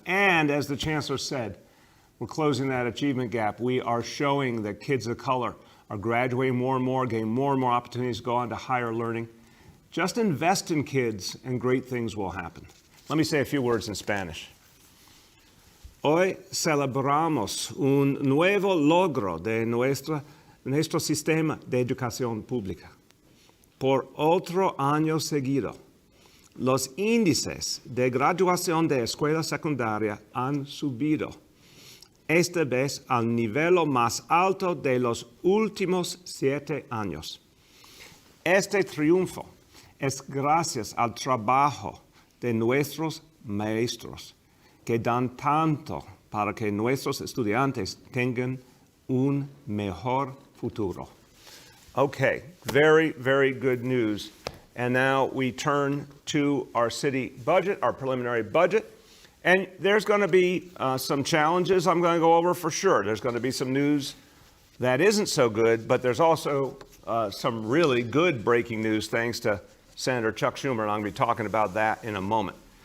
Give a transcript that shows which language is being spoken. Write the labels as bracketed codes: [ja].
[en] And as the Chancellor said, we're closing that achievement gap. We are showing that kids of color are graduating more and more, getting more and more opportunities to go on to higher learning. Just invest in kids and great things will happen. Let me say a few words in Spanish. [es] Hoy celebramos un nuevo logro de nuestro sistema de educación pública. Por otro año seguido, los índices de graduación de escuela secundaria han subido, esta vez al nivel más alto de los últimos 7 años. Este triunfo es gracias al trabajo de nuestros maestros, que dan tanto para que nuestros estudiantes tengan un mejor futuro. [en] Okay, very, very good news. And now we turn to our city budget, our preliminary budget. And there's going to be some challenges I'm going to go over for sure. There's going to be some news that isn't so good, but there's also some really good breaking news thanks to Senator Chuck Schumer, and I'm going to be talking about that in a moment.